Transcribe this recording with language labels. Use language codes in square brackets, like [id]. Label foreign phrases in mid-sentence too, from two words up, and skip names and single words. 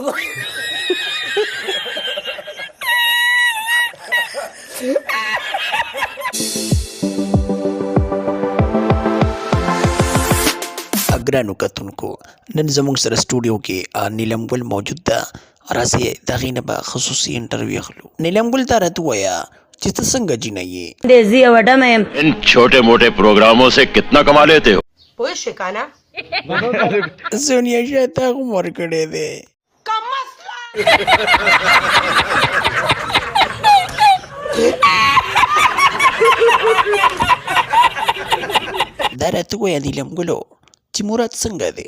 [ps] ګرانو کتونکو نن زموږ سره سټوډیو کې نیلم ګل موجود ده راځئ د هغې نه به خصوصي انټرویو اخلو نیلم ګل ته راته ووایه چې ته څنګه جینۍ یې د زی یوه ډمه یم [ur] ان چھوٹے موٹے پروگراموں سے کتنا کما لیتے ہو [ps] پوه شې کنه سونیا شاه تا هم ورکړی دی دا راته ووایه نیلم ګلو چې مراد څنګه دی